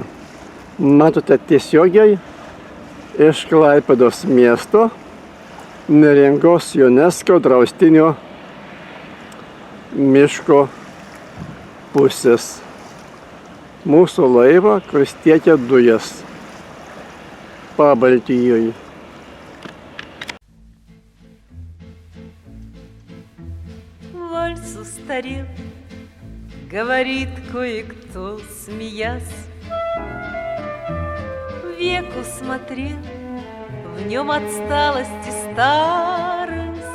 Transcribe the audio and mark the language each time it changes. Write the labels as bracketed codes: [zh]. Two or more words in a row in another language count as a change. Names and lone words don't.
[lt] Matote tiesiogiai iš Klaipėdos miesto Neringos UNESCO draustinio miško pusės. Mūsų laivą, kuris tiekia dujas Pabaltijoje. [ru] Вальс устарел, говорит кое-кто, смеясь. Веку смотрел, в нем отсталость и старость.